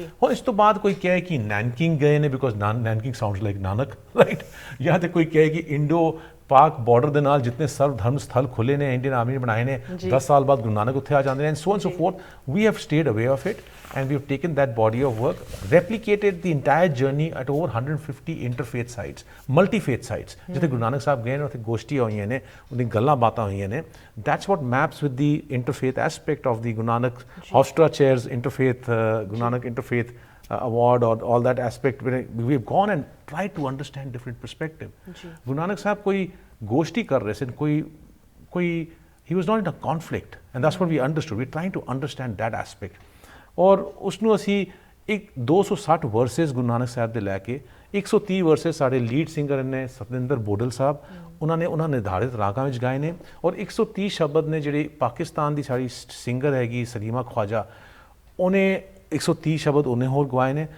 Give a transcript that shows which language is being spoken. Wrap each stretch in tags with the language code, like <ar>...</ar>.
<pa>ਹੁਣ ਇਸ ਤੋਂ ਬਾਅਦ ਕੋਈ ਕਹੇ ਕਿ ਨੈਨਕਿੰਗ ਗਏ ਨੇ</pa> <en>because Nanking sounds like Nanak, right,</en> <pa>ਜਾਂ ਤੇ ਕੋਈ ਕਹੇ ਕਿ ਇੰਡੋ ਪਾਕ ਬਾਰਡਰ ਦੇ ਨਾਲ ਜਿੰਨੇ ਸਰਵ ਧਰਮ ਸਥਲ ਖੁੱਲੇ ਨੇ, ਇੰਡੀਅਨ ਆਰਮੀ ਨੇ ਬਣਾਏ ਨੇ, 10 ਸਾਲ ਬਾਅਦ ਗੁਰੂ ਨਾਨਕ ਉੱਥੇ ਆ ਜਾਂਦੇ ਨੇ,</pa> <en>And so and so forth. We have stayed away of it and we have taken that body of work, replicated the entire journey at over 150 interfaith sites, multi-faith sites,</en> <pa>ਜਿੱਥੇ ਗੁਰੂ ਨਾਨਕ ਸਾਹਿਬ ਗਏ ਨੇ, ਉੱਥੇ ਗੋਸ਼ਟੀਆਂ ਹੋਈਆਂ ਨੇ, ਉਹਦੀ ਗੱਲਾਂ ਬਾਤਾਂ ਹੋਈਆਂ ਨੇ।</pa> <en>That's what maps with the interfaith aspect of the Guru Nanak Hofstra Chairs interfaith, Guru Nanak Interfaith Award, or all that aspect. We have gone and tried to understand different perspective. Guru Nanak Sahib</en> <pa>ਕੋਈ ਗੋਸ਼ਟੀ ਕਰ ਰਹੇ ਸਨ, ਕੋਈ</pa> <en>he was not in a conflict, and that's what we understood. We're trying to understand that aspect.</en> <pa>ਔਰ ਉਸਨੂੰ ਅਸੀਂ ਇੱਕ 260 versus Guru Nanak Sahib ਦੇ ਲੈ ਕੇ 130 ਵਰਸਿਸ ਸਾਡੇ ਲੀਡ ਸਿੰਗਰ ਨੇ ਸਤਿੰਦਰ ਬੋਡਲ ਸਾਹਿਬ, ਉਹਨਾਂ ਨਿਰਧਾਰਿਤ ਰਾਗਾਂ ਵਿੱਚ ਗਾਏ ਨੇ, ਔਰ 130 ਸ਼ਬਦ ਨੇ ਜਿਹੜੇ ਪਾਕਿਸਤਾਨ ਦੀ ਸਾਡੀ ਸਿੰਗਰ ਹੈਗੀ ਸਲੀਮਾ ਖਵਾਜਾ, ਉਹਨੇ 130 ਸ਼ਬਦ ਉਹਨੇ ਹੋਰ ਗਵਾਏ ਨੇ।</pa>